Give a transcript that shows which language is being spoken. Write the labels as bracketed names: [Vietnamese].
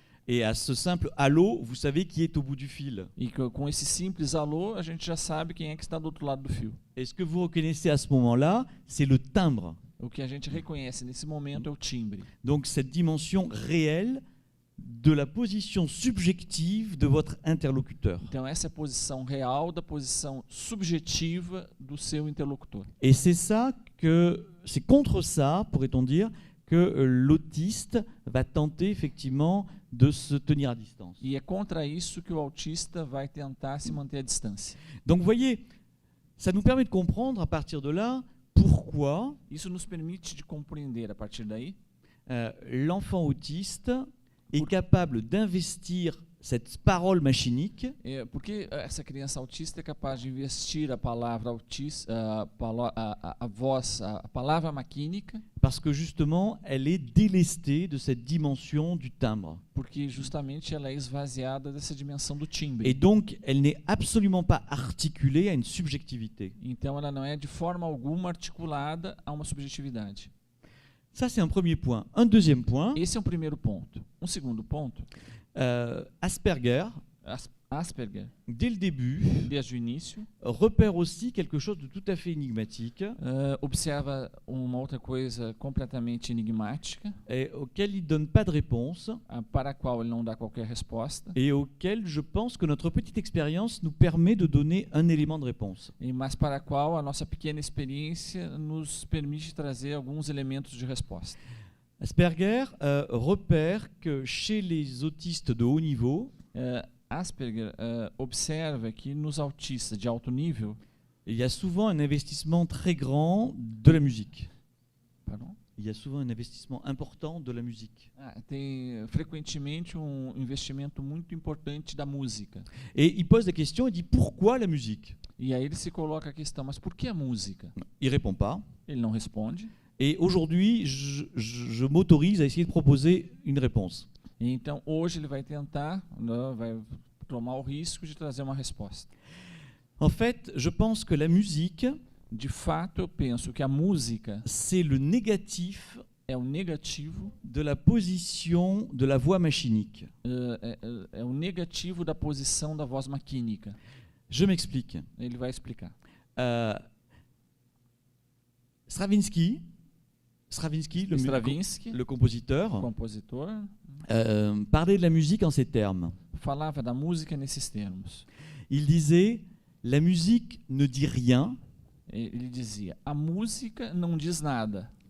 [French] et à ce simple allô, vous savez qui est au bout du fil. [Portuguese] e com esse simples alô, a gente já sabe quem é que está do outro lado do fio. [French] Et ce que vous reconnaissez à ce moment-là, c'est le timbre. [Portuguese] O que a gente reconhece nesse momento é o timbre. [French] Donc cette dimension réelle de la position subjective de votre interlocuteur. [Portuguese] Então essa é a posição real da posição subjetiva do seu interlocutor. [French] Et c'est contre ça, pourrait-on dire, que l'autiste va tenter effectivement de se tenir à distance. [Portuguese] E é contra isso que o autista vai tentar se manter à distância. [French] Donc vous voyez, ça nous permet de comprendre à partir de là pourquoi [Portuguese] Isso nos permite de compreender a partir daí [French] l'enfant autiste est capable d'investir cette parole machinique [Portuguese] porque essa criança autista é capaz de investir a palavra autista, a voz, a palavra maquínica, [French] parce que justement elle est délestée de cette dimension du timbre. [Portuguese] porque justamente ela é esvaziada dessa dimensão do timbre. [French] Et donc elle n'est absolument pas articulée à une subjectivité. [Portuguese] Então ela não é de forma alguma articulada a uma subjetividade. [French] Ça c'est un premier point. Un deuxième point, [Portuguese] Esse é um primeiro ponto. Um segundo ponto, [French] Asperger, [Portuguese] Asperger, [French] dès le début, [Portuguese] desde o início, [French] repère aussi quelque chose de tout à fait énigmatique [Portuguese] observa uma outra coisa completamente enigmática, [French] et auquel il ne donne pas de réponse [Portuguese] para a qual ele não dá qualquer resposta, [French] et auquel je pense que notre petite expérience nous permet de donner un élément de réponse. [Portuguese] mas para a qual a nossa pequena experiência nos permite trazer alguns elementos de resposta. [French] Asperger repère que chez les autistes de haut niveau, [Portuguese] Asperger observa que nos autistas de alto nível, [French] il y a souvent un investissement très grand de la musique. pardon? Il y a souvent un investissement important de la musique. [Portuguese] Tem frequentemente investimento muito importante da música. [French] Et il pose la question, il dit pourquoi la musique? [Portuguese] E aí ele se coloca a questão, mas por que a música? [French] Il répond pas. [Portuguese] Ele não responde. [French] Et aujourd'hui, je m'autorise à essayer de proposer une réponse. [Portuguese] Então hoje ele vai tentar, vai tomar o risco de trazer uma resposta. [French] En fait, je pense que la musique, [Portuguese] De fato, eu penso que a música [French] c'est le négatif [Portuguese] é o negativo, [French] de la position de la voix machinique. [Portuguese] é o negativo da posição da voz maquínica. [French] Je m'explique. [Portuguese] Ele vai explicar. [French] Stravinsky, [Portuguese] Stravinsky, [French] le compositeur, [Portuguese] compositor, [French] parlait de la musique en ces termes. [Portuguese] falava da música nesses termos. [French] Il disait, la musique ne dit rien, [Portuguese] Ele dizia: a música não diz nada,